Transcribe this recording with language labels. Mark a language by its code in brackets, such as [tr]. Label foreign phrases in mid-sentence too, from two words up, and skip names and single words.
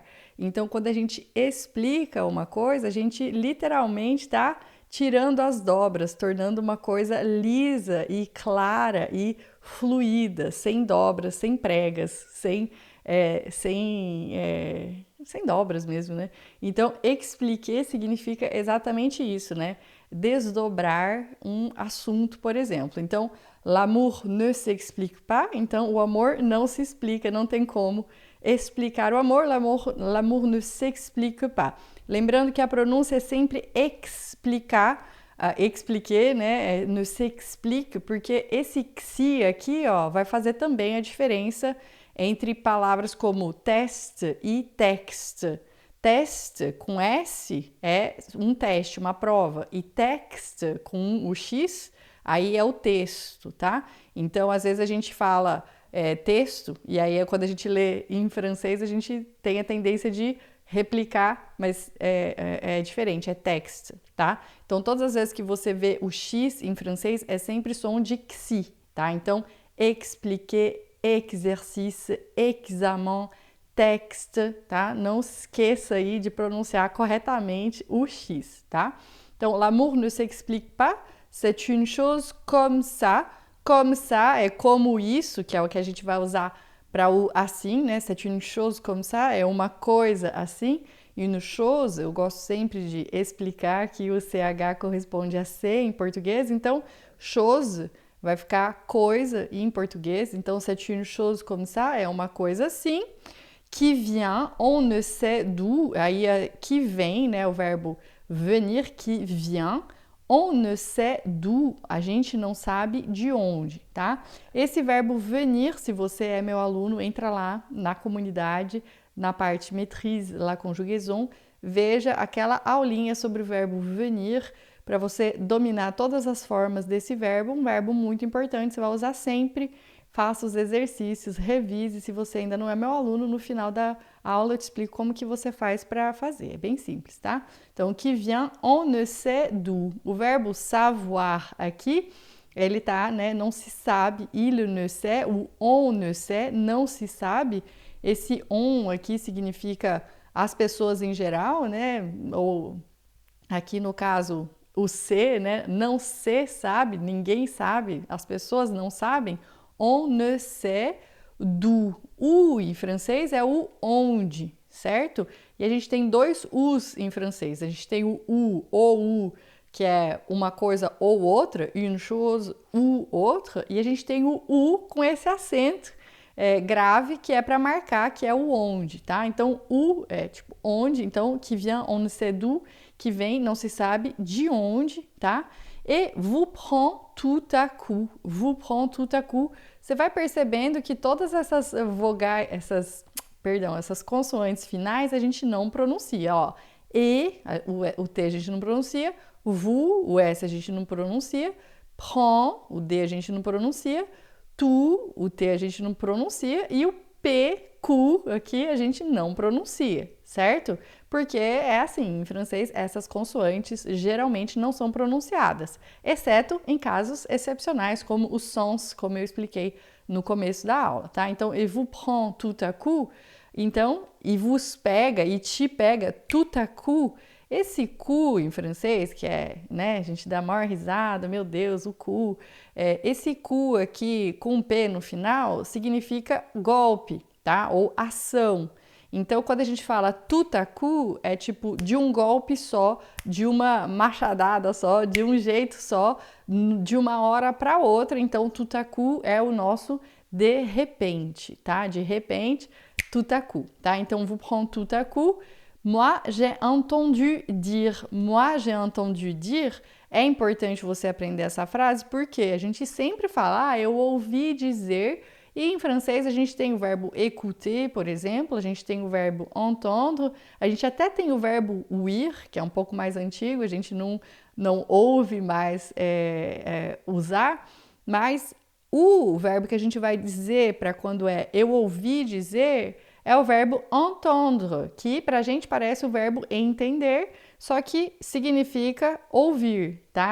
[pt] Então, quando a gente explica uma coisa, a gente literalmente está tirando as dobras, tornando uma coisa lisa e clara e fluida, sem dobras, sem pregas, sem dobras mesmo, né? Então, expliquer significa exatamente isso, né? Desdobrar um assunto, por exemplo. Então, [fr] l'amour ne s'explique pas, [pt] então o amor não se explica, não tem como explicar o amor, [fr] l'amour ne s'explique pas. [pt] Lembrando que a pronúncia é sempre explicar, [fr] expliquer, né? Ne s'explique, [pt] porque esse xi aqui, ó, vai fazer também a diferença entre palavras como teste e texte. Teste com S é um teste, uma prova. E texte com o X, aí é o texto, tá? Então, às vezes a gente fala texto, e aí quando a gente lê em francês, a gente tem a tendência de replicar, mas é diferente, é texte, tá? Então, todas as vezes que você vê o X em francês, é sempre som de xi, tá? Então, [fr] expliquer, exercice, examen, texte, [pt] tá? Não esqueça aí de pronunciar corretamente o X, tá? Então, [fr] l'amour ne s'explique pas, c'est une chose comme ça. Comme ça [pt] é como isso, que é o que a gente vai usar para o assim, né? [fr] C'est une chose comme ça, [pt] é uma coisa assim. E [fr] une chose, [pt] eu gosto sempre de explicar que o CH corresponde a C em português, então chose vai ficar coisa em português, então [fr] c'est une chose comme ça, [pt] é uma coisa assim. [fr] Qui vient, on ne sait d'où, [pt] aí que vem, né, o verbo venir, [fr] qui vient, on ne sait d'où, [pt] a gente não sabe de onde, tá? Esse verbo venir, se você é meu aluno, entra lá na comunidade, na parte [fr] maîtrise la conjugaison, [pt] veja aquela aulinha sobre o verbo venir, para você dominar todas as formas desse verbo, um verbo muito importante, você vai usar sempre. Faça os exercícios, revise. Se você ainda não é meu aluno, no final da aula eu te explico como que você faz para fazer. É bem simples, tá? Então, [fr] qui vient, on ne sait d'où. [pt] O verbo savoir aqui, ele tá, né? Não se sabe, [fr] il ne sait, o on ne sait, [pt] não se sabe. Esse on aqui significa as pessoas em geral, né? Ou aqui no caso, o se, né? Não se sabe, ninguém sabe, as pessoas não sabem. [fr] On ne sait d'où. [pt] O em francês é o onde, certo? E a gente tem dois U's em francês. A gente tem o U, que é uma coisa ou outra, [fr] une chose ou outra. [pt] E a gente tem o U com esse acento grave, que é para marcar, que é o onde, tá? Então, U é tipo onde, então, [fr] qui vient, on ne sait d'où, [pt] que vem, não se sabe de onde, tá? [fr] E vous prend tout à coup. Vous prend tout à coup. [pt] Você vai percebendo que todas essas vogais, essas consoantes finais a gente não pronuncia, ó. E, o T a gente não pronuncia, vous, o S a gente não pronuncia, prend, o D a gente não pronuncia, tu, o T a gente não pronuncia e o P, Q aqui a gente não pronuncia, certo? Porque é assim, em francês essas consoantes geralmente não são pronunciadas, exceto em casos excepcionais como os sons, como eu expliquei no começo da aula, tá? Então, [fr] il vous prend tout à coup, então, il vous [pt] pega, e te pega [fr] tout à coup. [pt] Esse cu em francês, que é, né, a gente dá a maior risada, meu Deus, o cu. Esse cu aqui com um P no final significa golpe, tá? Ou ação. Então, quando a gente fala [fr] tout à coup, [pt] é tipo de um golpe só, de uma machadada só, de um jeito só, de uma hora para outra. Então, [fr] tout à coup [pt] é o nosso de repente, tá? De repente, [fr] tout à coup, [pt] tá? Então, [fr] vous prend tout à coup. Moi, j'ai entendu dire. Moi, j'ai entendu dire. [pt] É importante você aprender essa frase porque a gente sempre fala, eu ouvi dizer. E em francês a gente tem o verbo écouter, por exemplo, a gente tem o verbo entendre, a gente até tem o verbo ouir, que é um pouco mais antigo, a gente não ouve mais usar, mas o verbo que a gente vai dizer para quando é eu ouvi dizer é o verbo entendre, que pra gente parece o verbo entender, só que significa ouvir, tá?